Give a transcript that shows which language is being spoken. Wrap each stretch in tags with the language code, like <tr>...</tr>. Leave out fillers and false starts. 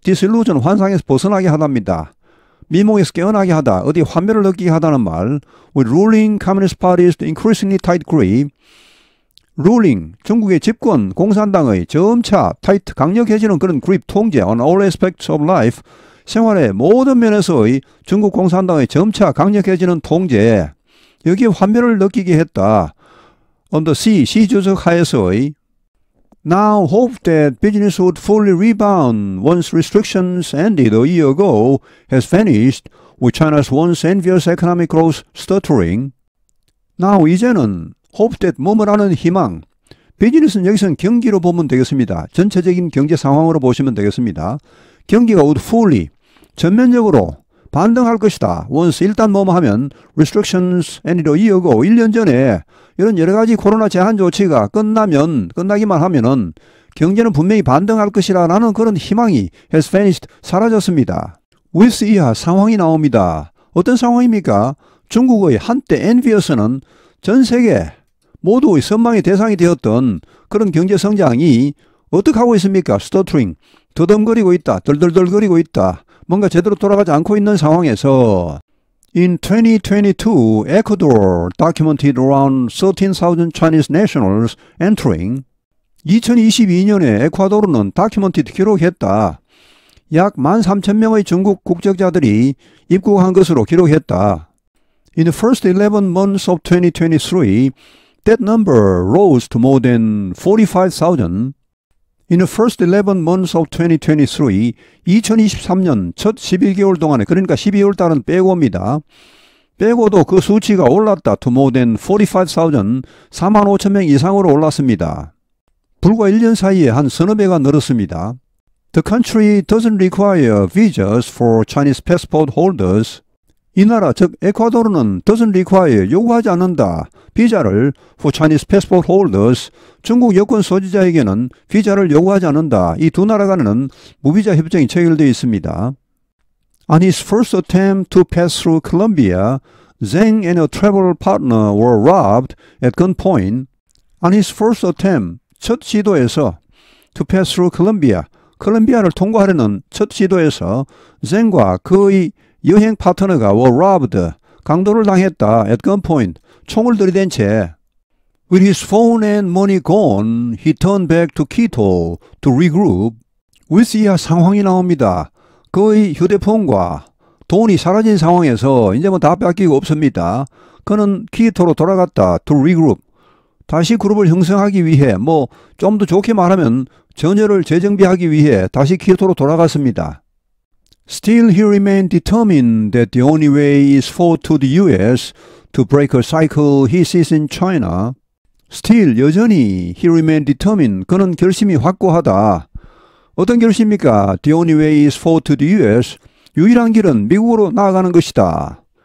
<en>disillusion,</en> <ko>환상에서 벗어나게 하답니다. 미몽에서 깨어나게 하다, 어디 환멸을 느끼게 하다는 말.</ko> <en>With ruling Communist Party's increasingly tight grip, ruling,</en> <ko>중국의 집권, 공산당의 점차, 타이트, 강력해지는 그런 그립 통제</ko> <en>on all aspects of life,</en> <ko>생활의 모든 면에서의 중국 공산당의 점차 강력해지는 통제, 여기에 환멸을 느끼게 했다.</ko> <en>On the sea,</en> <ko>시 주석 하에서의</ko> <en>Now hope that business would fully rebound once restrictions ended a year ago has vanished, with China's once envious economic growth stuttering. Now</en> <ko>이제는</ko> <en>hope that</en> <ko>뭐뭐라는 희망, 비즈니스는 여기서는 경기로 보면 되겠습니다. 전체적인 경제 상황으로 보시면 되겠습니다. 경기가</ko> <en>would fully,</en> <ko>전면적으로 반등할 것이다.</ko> <en>once</en> <ko>일단 뭐뭐 하면</ko> <en>restrictions ended a year ago,</en> <ko>1년 전에 이런 여러 가지 코로나 제한 조치가 끝나기만 하면은 경제는 분명히 반등할 것이라는 그런 희망이</ko> <en>has vanished,</en> <ko>사라졌습니다.</ko> <en>with</en> <ko>이하 상황이 나옵니다. 어떤 상황입니까? 중국의 한때</ko> <en>envious</en> <ko>는 전 세계 모두의 선망의 대상이 되었던 그런 경제 성장이 어떻게 하고 있습니까?</ko> <en>stuttering,</en> <ko>더듬거리고 있다. 덜덜덜거리고 있다. 뭔가 제대로 돌아가지 않고 있는 상황에서</ko> <en>In 2022, Ecuador documented around 13,000 Chinese nationals entering.</en> <ko>2022년에 에콰도르는</ko> <en>documented</en> <ko>기록했다. 약 13,000명의 중국 국적자들이 입국한 것으로 기록했다.</ko> <en>In the first 11 months of 2023, that number rose to more than 45,000. In the first 11 months of 2023,</en> <ko>2023년 첫 11개월 동안에, 그러니까 12월 달은 빼고입니다. 빼고도 그 수치가 올랐다.</ko> <en>To more than 45,000,</en> <ko>45,000명 이상으로 올랐습니다. 불과 1년 사이에 한 서너 배가 늘었습니다.</ko> <en>The country doesn't require visas for Chinese passport holders.</en> <ko>이 나라, 즉 에콰도르는</ko> <en>doesn't require,</en> <ko>요구하지 않는다. 비자를</ko> <en>for Chinese passport holders,</en> <ko>중국 여권 소지자에게는 비자를 요구하지 않는다. 이 두 나라 간에는 무비자 협정이 체결되어 있습니다.</ko> <en>On his first attempt to pass through Colombia, Zheng and a travel partner were robbed at gunpoint. On his first attempt,</en> <ko>첫 시도에서</ko> <en>to pass through Colombia,</en> <ko>콜롬비아를 통과하려는 첫 시도에서 Zheng과 그의 여행 파트너가</ko> <en>were robbed,</en> <ko>강도를 당했다.</ko> <en>at gunpoint,</en> <ko>총을 들이댄 채</ko> <en>With his phone and money gone, he turned back to Quito to regroup. with</en> <ko>이하 상황이 나옵니다. 그의 휴대폰과 돈이 사라진 상황에서 이제 뭐 다 뺏기고 없습니다. 그는 키토로 돌아갔다.</ko> <en>to regroup,</en> <ko>다시 그룹을 형성하기 위해, 뭐 좀 더 좋게 말하면 전열을 재정비하기 위해 다시 키토로 돌아갔습니다.</ko> <en>Still he remained determined that the only way is for to the US to break a cycle he sees in China. Still,</en> <ko>여전히</ko> <en>he remained determined,</en> <ko>그는 결심이 확고하다. 어떤 결심입니까?</ko> <en>The only way is for to the US,</en> <ko>유일한 길은 미국으로 나아가는 것이다.</ko>